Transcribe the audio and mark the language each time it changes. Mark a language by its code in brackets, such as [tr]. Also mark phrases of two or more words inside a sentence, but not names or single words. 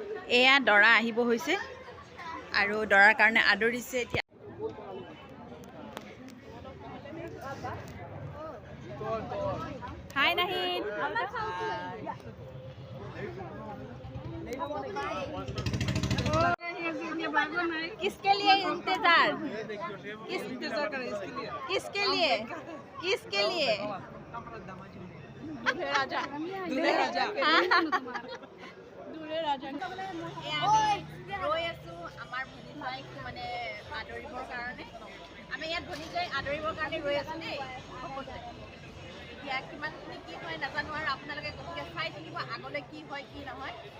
[as] এয়া দৰা আহিব হৈছে আৰু দৰাৰ কাৰণে আদৰিছে এতিয়া হাই নাহিদ [hi] किसके लिए इंतजार किसके लिए दूल्हे राजा [as] ৰৈ আছো আমাৰ ভনীজাইক মানে আদৰিবৰ কাৰণে আমি ইয়াত ভনীজাই আদৰিবৰ কাৰণে ৰৈ আছো দেই এতিয়া কিমানখিনি কি হয় নাজানো আৰু আপোনালোকে গতিকে চাই থাকিব আগলৈ কি হয় কি নহয়